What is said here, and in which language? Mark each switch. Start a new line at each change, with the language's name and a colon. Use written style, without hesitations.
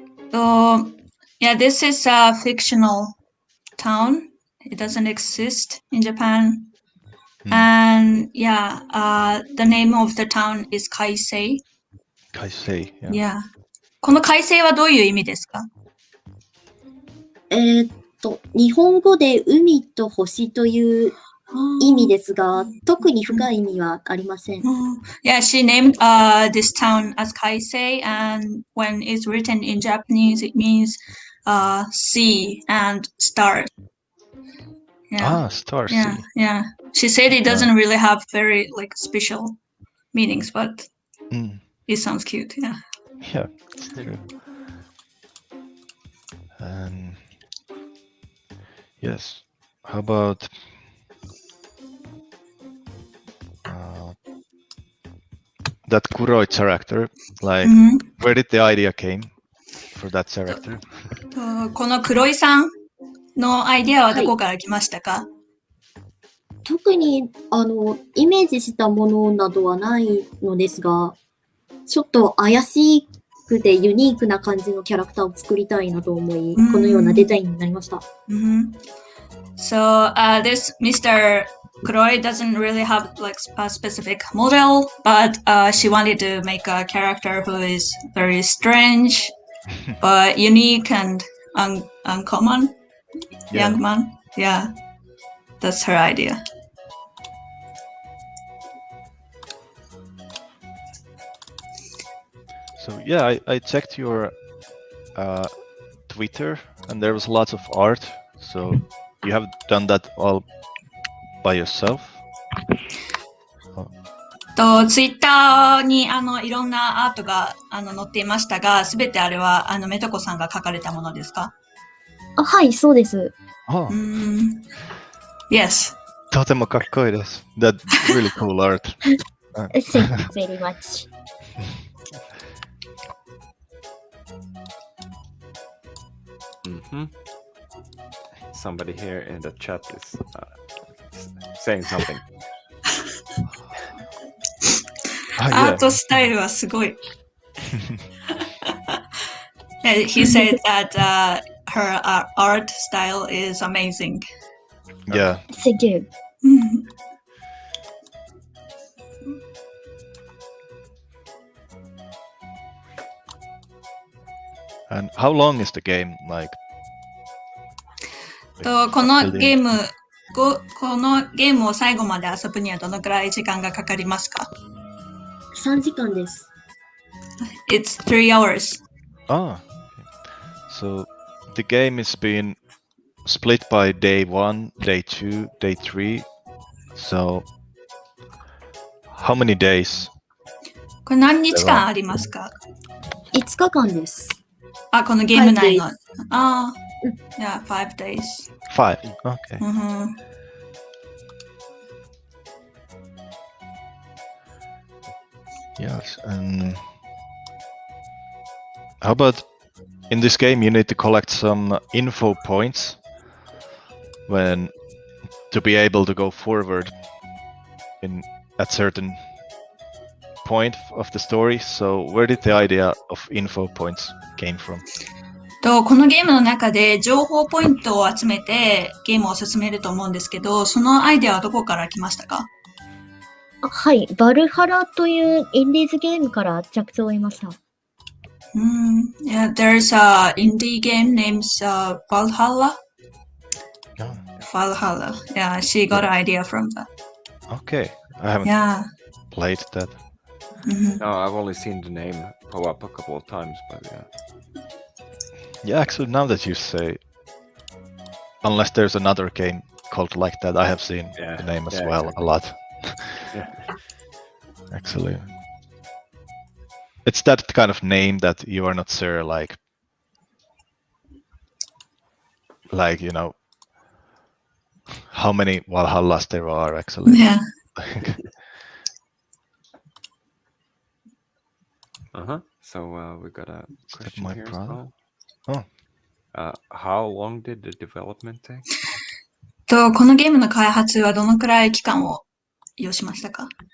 English: Yeah, this is a fictional town. It doesn't exist in Japan. And yeah, the name of the town is Kaisei. Kaisei, yeah.
Japanese: この海星はどういう意味ですか？日本語で海と星という意味ですが、特に深い意味はありません。
English: Yeah, she named this town as Kaisei, and when it's written in Japanese, it means sea and stars. Yeah, Star yeah, Sea. yeah. She said it doesn't really have very like special meanings, but it sounds cute. Yeah. Yeah, it's true. Yes. How about that Kuroi character? Like, where did the idea came for that character?
Japanese: この黒井さんのアイディアはどこから来ましたか？特に、イメージしたものなどはないのですが、ちょっと怪しくてユニークな感じのキャラクターを作りたいなと思い、このようなデザインになりました。
English: So this Mr. Kuroi doesn't really have like a specific model, but she wanted to make a character who is very strange, but unique and uncommon. Young man. Yeah, that's her idea. So yeah, I checked your Twitter, and there was lots of art. So you have done that all by yourself?
Japanese: ツイッターにいろんなアートが載っていましたが、すべてあれはメトコさんが描かれたものですか？はい、そうです。
English: Yes.
Japanese: とてもかっこいいです。
English: That's really cool art. Thank you very much. Somebody here in the chat is saying something.
Japanese: アートスタイルはすごい。
English: He said that her art style is amazing. Yeah. Thank you. And how long is the game like?
Japanese: このゲームを最後まで遊ぶにはどのくらい時間がかかりますか？3時間です。
English: It's 3 hours. Ah, so the game is being split by day 1, day 2, day 3. So how many days?
Japanese: これ何日間ありますか？5日間です。このゲーム内の。
English: Yeah, 5 days. 5, okay. Yes, and how about in this game you need to collect some info points to be able to go forward at certain point of the story. So where did the idea of info points came from?
Japanese: このゲームの中で情報ポイントを集めてゲームを進めると思うんですけど、そのアイデアはどこから来ましたか？はい、バルハラというインディーズゲームから着想を得ました。
English: Yeah, there's a indie game named Valhalla. Valhalla. Yeah, she got an idea from that. Okay, I haven't played that. No, I've only seen the name pop up a couple of times, but yeah. Yeah, actually, now that you say, unless there's another game called like that, I have seen the name as well a lot. Actually, it's that kind of name that you are not sure, like you know, how many Valhallas there are actually. Yeah. So we got a question here as brother? well. Oh. How long did the development take?
Japanese: このゲームの開発はどのくらい期間を要しましたか